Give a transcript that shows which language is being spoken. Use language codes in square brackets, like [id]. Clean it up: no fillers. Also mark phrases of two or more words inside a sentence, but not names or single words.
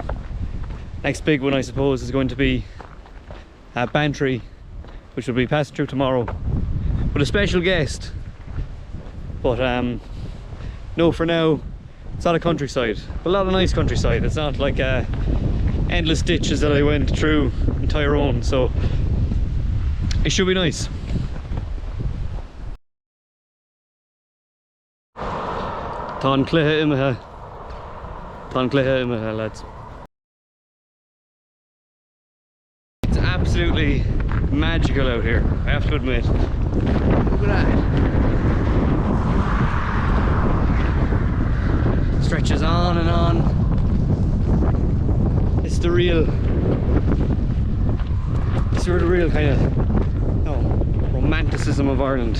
[en] Next big one, I suppose, is going to be Bantry, which will be passing through tomorrow with a special guest. But no, for now it's not a countryside, but a lot of nice countryside. It's not like endless ditches that I went through in Tyrone, so it should be nice. [ga] Tá cluiche imethe, lads. [en] It's absolutely magical out here, I have to admit. Look at that. Stretches on and on. It's the real kind of, you know, romanticism of Ireland.